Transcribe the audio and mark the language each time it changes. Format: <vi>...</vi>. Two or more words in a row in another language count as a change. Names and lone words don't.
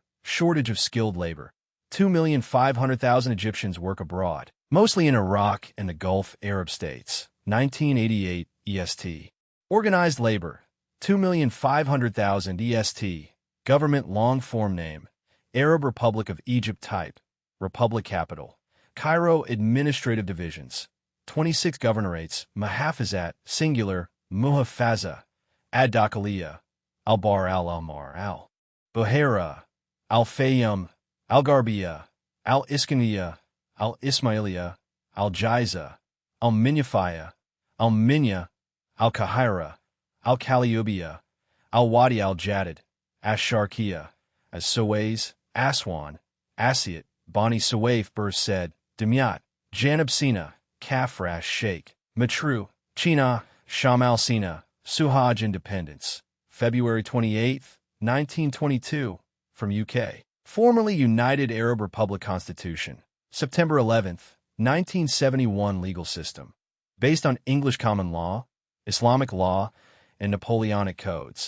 <en>Shortage of skilled labor. 2,500,000 Egyptians work abroad, mostly in Iraq and the Gulf Arab states. 1988 EST. Organized labor. 2,500,000 EST. Government long-form name. Arab Republic of Egypt type. Republic capital. Cairo administrative divisions. 26 governorates. Mahafazat, singular. Muhafaza. Ad-Dakhiliya. Al-Bahr al-Ahmar al. Buhaira. Al-Fayyum. Al-Garbiya. Al-Iskandariya. Al-Ismailiya. Al-Jaiza. Al-Minyafaya. Al-Minya. Al-Kahira. Al-Kaliubiya. Al-Wadi al-Jadid. Ash-Sharkiya. As-Suez. Aswan. Asiat. Bani Suwaif Burs said, Dimyat, Janab Sina, Kafrash Sheikh, Matru, China, Shamal Sina, Suhaj Independence. February 28, 1922, from UK. Formerly United Arab Republic Constitution. September 11, 1971 legal system. Based on English common law, Islamic law, and Napoleonic codes.</en>